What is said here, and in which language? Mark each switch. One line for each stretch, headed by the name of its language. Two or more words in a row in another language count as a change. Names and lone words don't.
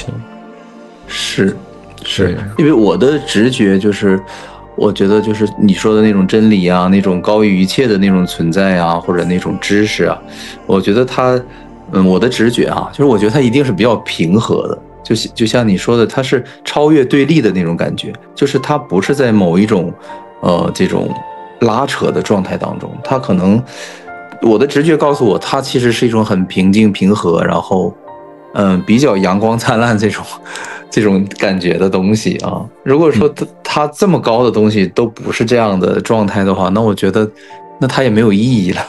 Chinese: 是，因為我的直覺就是我覺得就是你說的那種真理啊，那種高於一切的那種存在啊，或者那種知識啊，我覺得它我的直覺啊，就是我覺得它一定是比較平和的，就像你說的，它是超越對立的那種感覺，就是它不是在某一種這種拉扯的狀態當中，它可能我的直覺告訴我，它其實是一種很平靜平和，然後比較陽光燦爛這種感覺的東西啊。如果說它這麼高的東西都不是這樣的狀態的話，那我覺得那它也沒有意義了。